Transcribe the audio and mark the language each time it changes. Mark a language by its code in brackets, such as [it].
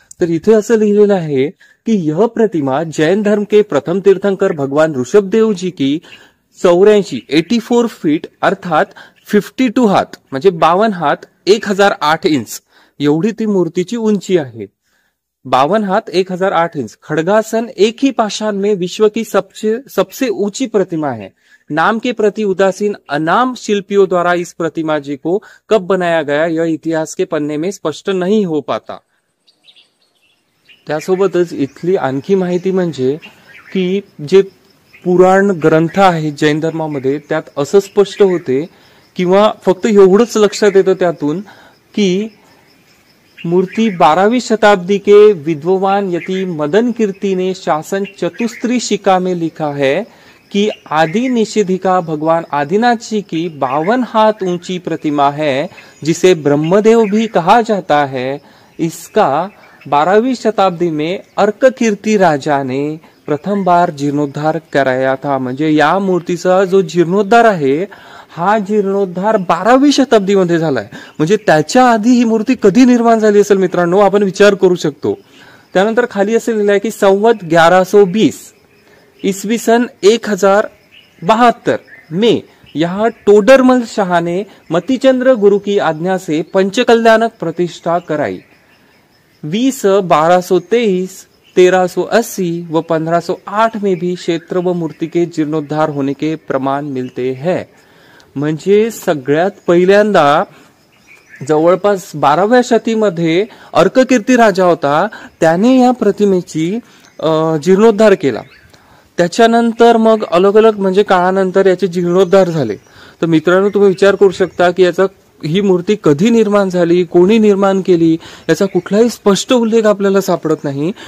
[mr] तर इथे असं लिहिलेलं आहे कि [hi] यह प्रतिमा जैन धर्म के प्रथम तीर्थंकर भगवान ऋषभदेव जी की 84 फीट अर्थात [mr] 52 हात म्हणजे 52 हात 1008 इंच एवढी ती मूर्तीची उंची आहे. 52 हात 1008 इंच. [hi] खड़गासन एक ही पाषाण में विश्व की सबसे ऊंची प्रतिमा है. नाम के प्रति उदासीन अनाम शिल्पियों द्वारा इस प्रतिमा जी को कब बनाया गया यह इतिहास के पन्ने में स्पष्ट नहीं हो पाता. [mr] त्यासोबतच इथली आणखी माहिती म्हणजे की जे पुराण ग्रंथ आहेत जैन धर्मामध्ये त्यात असं स्पष्ट होते किंवा फक्त एवढंच लक्षात येतं त्यातून की [hi] मूर्ति 12वीं शताब्दी के विद्वान यति मदन कीर्ति ने शासन चतुस्त्री शिका में लिखा है कि आदि निषेधिका भगवान आदिनाथ जी की 52 हाथ ऊंची प्रतिमा है जिसे ब्रह्मदेव भी कहा जाता है. इसका 12वीं शताब्दी में अर्क कीर्ति राजा ने प्रथम बार जीर्णोद्धार कराया था. [mr] म्हणजे या मूर्तीचा जो जीर्णोद्धार आहे हा जीर्णोद्धार 12वी शताब्दीमध्ये झालाय. म्हणजे त्याच्या आधी ही मूर्ती कधी निर्माण झाली असेल मित्रांनो, आपण विचार करू शकतो. त्यानंतर खाली असे लिहिलं आहे की [hi] संवत 1120 इसवी सन 1072 में यहाँ टोडरमल शाह ने मतिचंद्र गुरु की आज्ञा से पंचकल्याणक प्रतिष्ठा कराई. 20 1223 1380 व 1508 में भी क्षेत्र व मूर्ति के जीर्णोद्धार होने के प्रमाण मिलते हैं. [mr] म्हणजे सगळ्यात पहिल्यांदा जवळपास 12व्या शतीमध्ये अर्ककीर्ती राजा होता, त्याने या प्रतिमेची जीर्णोद्धार केला. त्याच्यानंतर मग अलग अलग म्हणजे काळानंतर याचे जीर्णोद्धार झाले. तर मित्रांनो तुम्ही विचार करू शकता की याचा ही मूर्ती कधी निर्माण झाली, कोणी निर्माण केली याचा कुठलाही स्पष्ट उल्लेख आपल्याला सापडत नाही.